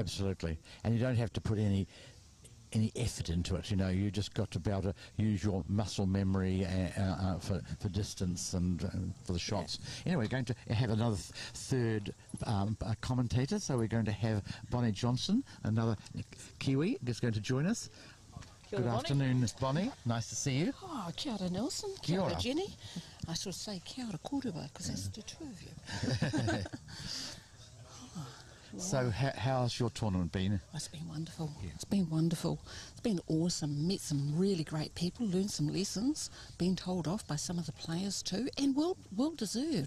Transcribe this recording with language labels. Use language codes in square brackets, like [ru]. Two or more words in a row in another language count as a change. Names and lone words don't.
[en] Absolutely, and you don't have to put any effort into it. You know, you just got to be able to use your muscle memory for distance and for the shots. Yeah. Anyway, we're going to have another third commentator. So we're going to have Bonnie Johnson, another Kiwi, is going to join us. [mi] Kia ora, [en] Good afternoon, Bonnie. Nice to see you. [mi] Oh, kia ora, Nelson. Kia ora, [en] Jenny. I should say [mi] kia ora kōrua, [en] because that's the two of you. So how's your tournament been? It's been wonderful. Yeah. It's been wonderful. It's been awesome. Met some really great people, learned some lessons, been told off by some of the players too, and well deserved.